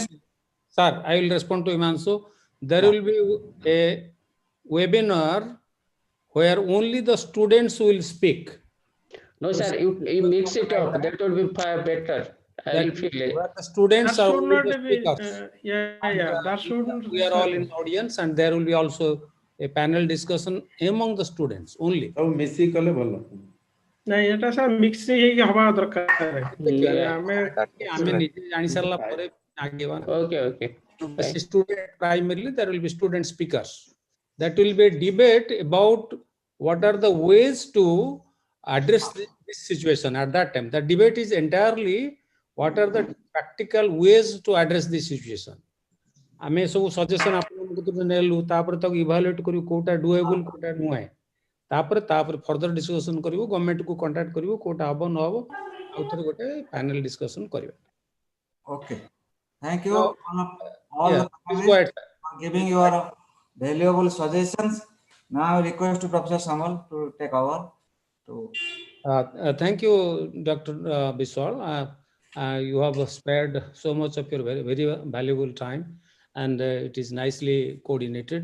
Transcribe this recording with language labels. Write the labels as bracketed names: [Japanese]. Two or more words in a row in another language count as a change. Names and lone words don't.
[English] Sir, I will respond to Imansu. There will be a webinar where only the students will speak. No, sir, you mix it up. That would be far better. I feel it. Where the students That are should only not the be. speakers. Yeah. That shouldn't. We are all in the audience, and there will be also a panel discussion among the students only. [Odia] ନାଇଁ ଏଟା ସାର୍ ମିକ୍ସ ହେଇକି ହବା ଦରକାର। ଆମେ ନିଜେ ଜାଣି ସାରିଲା ପରେ ଆଗେଇବା। [English] Okay. Student primarily there will be student speakers. That will be a debate about what are the ways to address this situation at that time. The debate is entirely what are the practical ways to address this situation. [Odia] ଆମେ ସବୁ ସଜେସନ ଆପଣଙ୍କୁ ନେଲୁ, ତାପରେ ତାକୁ ଇଭାଲୁଏଟ୍ କରିବୁ କୋଉଟା ଡୁଏବୁଲ କୋଉଟା ନୁହେଁ, ତାପରେ [English] further discussion [Odia] କରିବୁ, ଗଭର୍ଣ୍ଣମେଣ୍ଟକୁ କଣ୍ଟାକ୍ଟ କରିବୁ କୋଉଟା ହବ ନ ହବ, ଆଉ ଥରେ ଗୋଟେ [English] panel discussion [Odia] କରିବା। [English] Okay. Thank you all Yeah, the please go ahead, for giving your valuable suggestions. Now I request to Professor Samal to take over. Thank you, Dr. Biswal. You have spared so much of your very, very valuable time, and it is nicely coordinated.